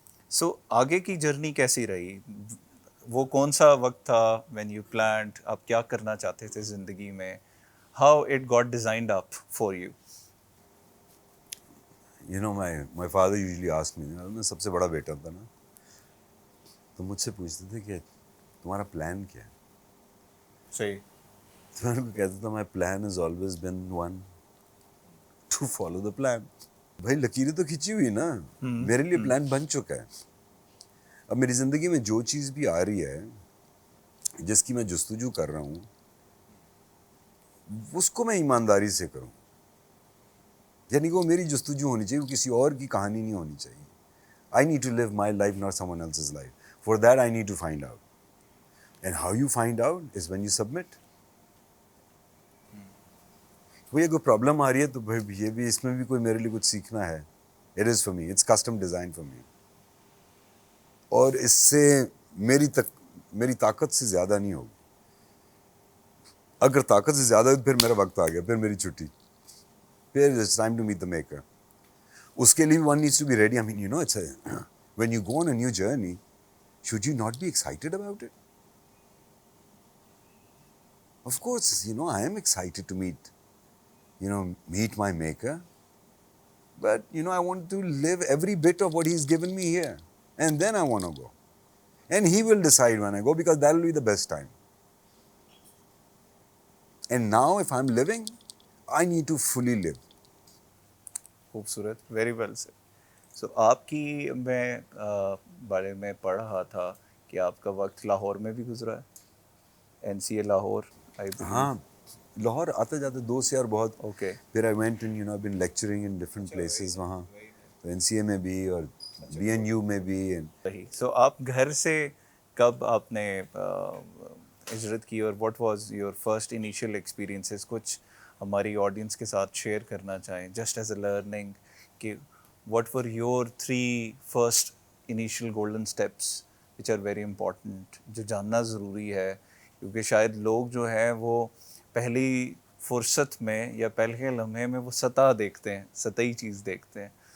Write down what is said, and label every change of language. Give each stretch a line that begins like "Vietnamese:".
Urdu: سو آگے کی جرنی کیسی رہی؟ وہ کون سا وقت تھا
English: when you planned,
Urdu: آپ کیا کرنا چاہتے تھے زندگی میں؟
English: How it got designed up for you? my father usually asked me,
Urdu: میں سب سے بڑا بیٹا تھا نا، تو مجھ سے پوچھتے تھے کہ تمہارا پلان کیا ہے؟ صحیح. تو میں ان کو کہتا تھا
English: my plan has always been one, to follow the plan.
Urdu: بھائی لکیریں تو کھینچی ہوئی نا، میرے لیے پلان بن چکا ہے. اب میری زندگی میں جو چیز بھی آ رہی ہے، جس کی میں جستجو کر رہا ہوں، اس کو میں ایمانداری سے کروں. یعنی کہ وہ میری جستجو ہونی چاہیے، وہ کسی اور کی کہانی نہیں ہونی چاہیے.
English: I need to live my life, not someone else's life. For that, I need to find out. And how you find out is when you submit.
Urdu: کوئی اگر پرابلم آ رہی ہے تو بھائی یہ بھی، اس میں بھی کوئی میرے لیے کچھ سیکھنا ہے.
English: It is for me. It's custom designed for me.
Urdu: اور اس سے میری طاقت سے زیادہ نہیں ہوگی. اگر طاقت سے زیادہ ہے تو پھر میرا وقت آ گیا، پھر میری چھٹی، پھر
English: it's time to meet the maker.
Urdu: اس کے لیے
English: one needs to be ready. I mean, it's when you go on a new journey, should you not be excited about it? Of course, I am excited to meet my maker. But, I want to live every bit of what he's given me here. And then I want to go. And he will decide when I go, because that will be the best time. And now, if I'm living, I need to fully live.
Urdu: خوبصورت،
English: Very well sir.
Urdu: سو آپ کی میں بارے میں پڑھ رہا تھا کہ آپ کا وقت لاہور میں بھی گزرا ہے، NCA لاہور آئی بلیو. ہاں، لاہور آتے جاتے دوست یار بہت.
English: Okay.
Urdu: پھر
English: I went and, I've been lecturing in different places
Urdu: وہاں. تو NCA میں بھی اور BNU میں بھی. صحیح. سو آپ گھر سے کب آپ نے ہجرت کی، اور
English: What was your first initial experiences?
Urdu: کچھ ہماری آڈینس کے ساتھ شیئر کرنا چاہیں
English: just as a learning,
Urdu: کہ
English: what were your 3 first initial golden steps which are very important,
Urdu: جو جاننا ضروری ہے، کیونکہ شاید لوگ جو ہیں وہ پہلی فرصت میں یا پہلے لمحے میں وہ سطح دیکھتے ہیں، سطحی چیز دیکھتے ہیں.